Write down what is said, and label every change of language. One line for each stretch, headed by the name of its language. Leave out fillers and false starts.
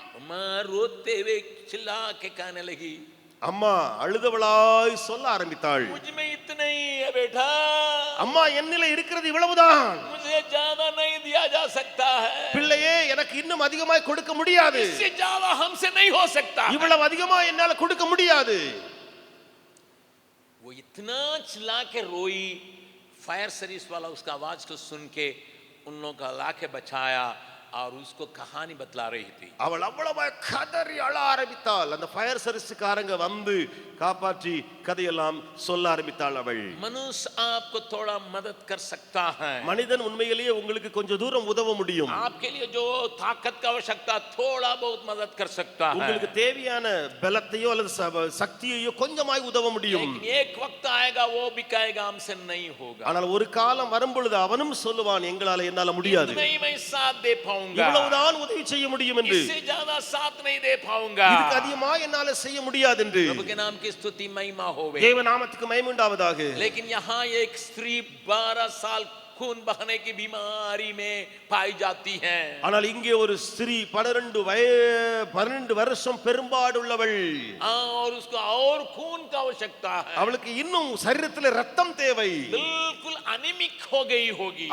Hindi: माँ रोते हुए चिल्ला के कहने लगी,
Tamil: அம்மா அழுதவளாய் சொல்ல ஆரம்பித்தாள்,
Hindi: मुझ में इतना ही है बेटा,
Tamil: அம்மா என்னில இருக்கிறது இவ்வளவுதான்,
Hindi: मुझे ज्यादा नहीं दिया जा सकता है,
Tamil: பிள்ளையே எனக்கு இன்னும் அதிகமாய் கொடுக்க முடியாது,
Hindi: इससे ज्यादा हमसे नहीं हो सकता,
Tamil: இவ்வளவு அதிகமா என்னால கொடுக்க முடியாது.
Hindi: वो इतना चिल्ला के रोई, फायर सर्विस वाला उसका आवाज को सुन के उन लोगों का ला के बचाया और उसको कहानी बतला रही थी,
Tamil: அவள் அவ்வளவு கதறி அழ ஆரம்பித்தாள். அந்த ஃபயர் சர்வீஸ்காரங்க வந்து காப்பாற்றி கதையெல்லாம் சொல்ல ஆரம்பித்தாள். அவள்,
Hindi: मनुष्य आपको थोड़ा मदद कर सकता है,
Tamil: மனிதன் உண்மையிலேயே உங்களுக்கு கொஞ்சம் தூரம் உதவ முடியும்.
Hindi: आपके लिए जो ताकत का आवश्यकता थोड़ा बहुत मदद कर सकता है,
Tamil: உங்களுக்கு தேவையான பலத்தையோ அல்லது சக்தியையோ கொஞ்சமாய் உதவ முடியும்.
Hindi: लेकिन एक वक्त आएगा वो भी कहेगा हमसे नहीं होगा,
Tamil: ஆனால் ஒரு காலம் வரும் பொழுது அவனும் சொல்லுவான், எங்களால என்னால முடியாது,
Hindi: नहीं मैं साथ दे पाऊंगा,
Tamil: இவ்வளவுதான் உதவி செய்ய முடியும் என்று,
Hindi: इससे ज्यादा साथ नहीं दे पाऊंगा,
Tamil: இதுக்கு அதிகமா என்னால செய்ய முடியாது என்று.
Hindi: प्रभु के नाम की स्तुति महिमा होवे,
Tamil: தேவ நாமத்துக்கு மகிமை உண்டாவதாக.
Hindi: लेकिन यहाँ एक स्त्री 12 साल खून बहने की बीमारी में पाई जाती है,
Tamil: ஆனால் இங்கே ஒரு ஸ்திரீ 12 வருஷம் பெரும்பாடு உள்ளவள்,
Hindi: और उसको और खून का आवश्यकता है,
Tamil: அவளுக்கு இன்னும் சரீரத்தில் ரத்தம் தேவை.
Hindi: बिल्कुल अनिमिक हो गई होगी,